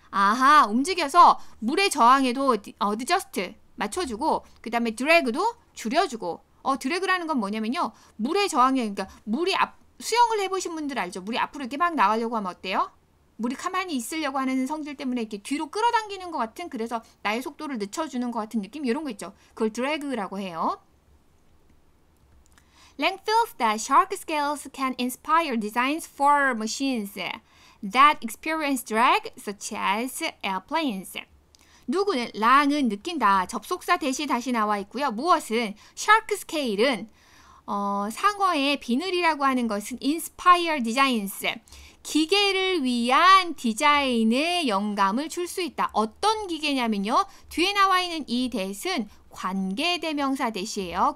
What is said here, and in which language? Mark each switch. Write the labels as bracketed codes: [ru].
[ko] 아하, 움직여서 물의 저항에도 adjust 맞춰주고 그 다음에 drag도 줄여주고 드래그라는 건 뭐냐면요. 물의 저항력, 그러니까 물이 수영을 해보신 분들 알죠? 물이 앞으로 이렇게 막 나가려고 하면 어때요? 물이 가만히 있으려고 하는 성질 때문에 이렇게 뒤로 끌어당기는 것 같은 그래서 나의 속도를 늦춰주는 것 같은 느낌 이런 거 있죠. 그걸 드래그라고 해요. [en] Lang feels that shark scales can inspire designs for machines that experience drag such as airplanes. [ko] 누구는 랑은 느낀다. 접속사 대시 다시 나와 있고요. 무엇은 shark scale은 상어의 비늘이라고 하는 것은 [en] inspire designs. [ko] 기계를 위한 디자인에 영감을 줄 수 있다. 어떤 기계냐면요. 뒤에 나와 있는 이 that은 관계대명사 that이에요.